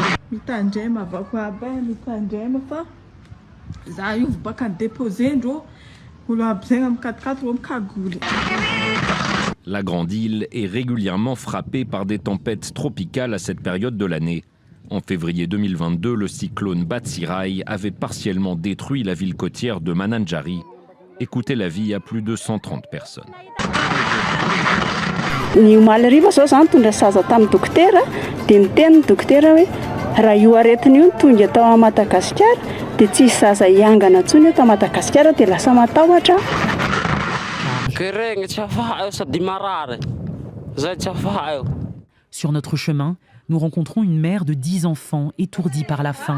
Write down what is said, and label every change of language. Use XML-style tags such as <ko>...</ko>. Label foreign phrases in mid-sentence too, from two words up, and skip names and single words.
<mg>mitandrema avako aby mitandrema fa za io baka déposer ndro olo aby zegny am 4x4 ro mikagoly.</mg> <fr>La Grande Île est régulièrement frappée par des tempêtes tropicales à cette période de l'année. En février 2022, le cyclone Batsirai avait partiellement détruit la ville côtière de Mananjary et coûté la vie à plus de 130 personnes.</fr> <mg>Ny malariva zao zany tondra saza tamin'ny dokotera dia niteny ny dokotera hoe raha io aretina io tonga tao Madagasikara dia tsisy zaza hiangana intsony eto Madagasikara dia lasa matahotra.</mg> <fr>Sur notre chemin, nous rencontrons une mère de 10 enfants étourdis par la faim.</fr>